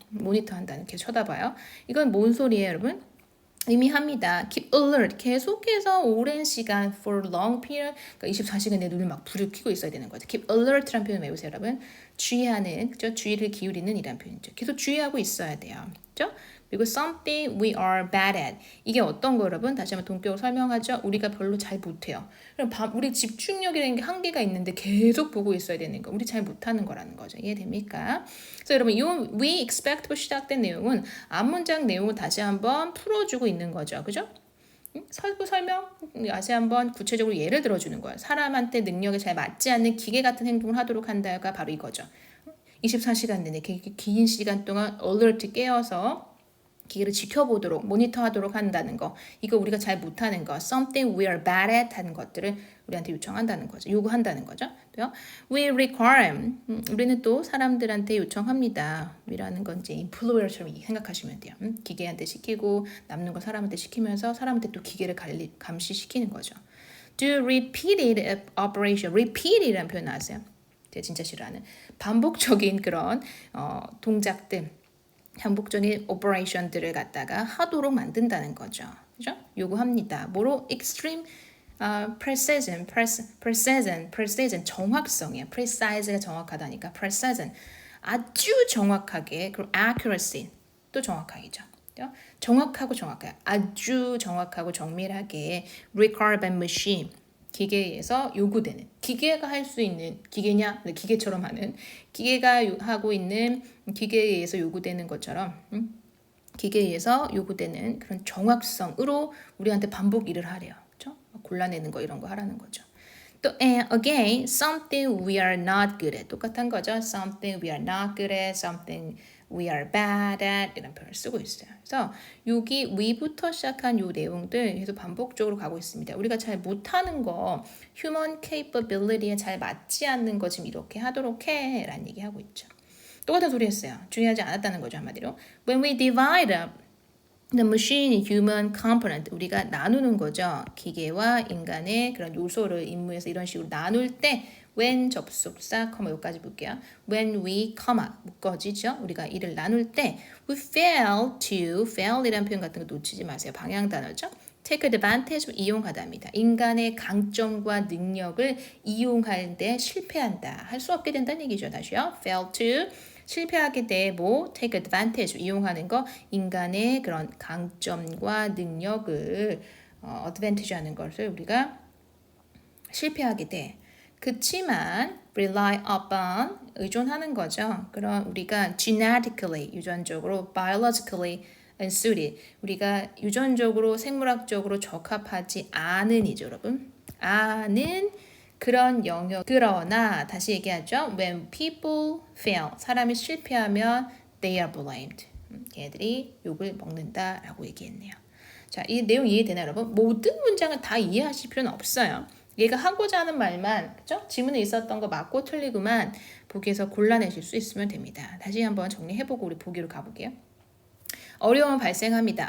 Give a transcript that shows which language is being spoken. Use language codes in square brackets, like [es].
[ko] 모니터한다는 게 쳐다봐요. 이건 뭔 소리예요, 여러분? 의미합니다. Keep alert, 계속해서 오랜 시간 for long period, 그러니까 24시간 내 눈을 막 부르키고 있어야 되는 거죠. Keep alert라는 표현 외우세요, 여러분. 주의하는, 그죠? 주의를 기울이는 이란 표현이죠. 계속 주의하고 있어야 돼요, 그죠? 그리고 [en] something we are bad at. [ko] 이게 어떤 거 여러분? 다시 한번 동격으로 설명하죠. 우리가 별로 잘 못해요. 그럼 우리 집중력이라는 게 한계가 있는데 계속 보고 있어야 되는 거. 우리 잘 못하는 거라는 거죠. 이해됩니까? 그래서 여러분 이 we expect로 시작된 내용은 앞문장 내용을 다시 한번 풀어주고 있는 거죠. 그죠? 설명 다시 한번 구체적으로 예를 들어주는 거예요. 사람한테 능력에 잘 맞지 않는 기계 같은 행동을 하도록 한다가 바로 이거죠. 24시간 내내 긴 시간 동안 alert 깨어서 기계를 지켜보도록 모니터하도록 한다는 거, 이거 우리가 잘 못하는 거, [en] something we are bad at [ko] 하는 것들을 우리한테 요청한다는 거죠. 요구한다는 거죠. 또요. [en] We require, [ko] 우리는 또 사람들한테 요청합니다. we라는 건 이제 employer처럼 생각하시면 돼요. 기계한테 시키고 남는 거 사람한테 시키면서 사람한테 또 기계를 감시시키는 거죠. [en] Do repeated operation, [ko] repeat이라는 표현 나왔어요. 제가 진짜 싫어하는 반복적인 그런 동작들, 반복적인 오퍼레이션들을 갖다가 하도록 만든다는 거죠. 그죠? 요구합니다. 뭐로? extreme precision, precision 정확성이에요. precise가 정확하다니까 precision 아주 정확하게, 그리고 accuracy 또 정확하게죠. 정확하고 정확해요. 아주 정확하고 정밀하게 [en] required by machine. [ko] 기계에 의해서 요구되는 기계가 할 수 있는 기계냐 기계처럼 하는 기계가 하고 있는 기계에 의해서 요구되는 것처럼 기계에 의해서 요구되는 그런 정확성으로 우리한테 반복 일을 하래요. 그렇죠? 골라내는 거 이런 거 하라는 거죠. [en] 또 again something we are not good at [ko] 똑같은 거죠. [en] something we are not good at, something we are bad at [ko] 이런 표현을 쓰고 있어요. 그래서 여기 we부터 시작한 요 내용들 계속 반복적으로 가고 있습니다. 우리가 잘 못하는 거 human capability에 잘 맞지 않는 거 지금 이렇게 하도록 해 라는 얘기 하고 있죠. 똑같은 소리 했어요. 중요하지 않았다는 거죠 한마디로. [en] When we divide up the machine human component [ko] 우리가 나누는 거죠. 기계와 인간의 그런 요소를 임무에서 이런 식으로 나눌 때 when 접속사 여기까지 볼게요. When we 묶어지죠. 우리가 일을 나눌 때 we fail이라는 표현 같은 거 놓치지 마세요. 방향 단어죠. take advantage 이용하다입니다. 인간의 강점과 능력을 이용할 때 실패한다. 할 수 없게 된다는 얘기죠. 다시요. fail to 실패하게 돼 take advantage 이용하는 거 인간의 그런 강점과 능력을 advantage 하는 것을 우리가 실패하게 돼. 그치만 rely upon 의존하는 거죠. 그럼 우리가 genetically 유전적으로 biologically unsuited 우리가 유전적으로 생물학적으로 적합하지 않은이죠, 여러분. 아는 그런 영역. 그러나 다시 얘기하죠. [en] When people fail [ko] 사람이 실패하면 [en] they are blamed. [ko] 걔들이 욕을 먹는다라고 얘기했네요. 자, 이 내용 이해되나요, 여러분? 모든 문장을 다 이해하실 필요는 없어요. 얘가 하고자 하는 말만 그죠? 지문에 있었던 거 맞고 틀리고만 보기에서 골라내실 수 있으면 됩니다. 다시 한번 정리해보고 우리 보기로 가볼게요. 어려움은 발생합니다.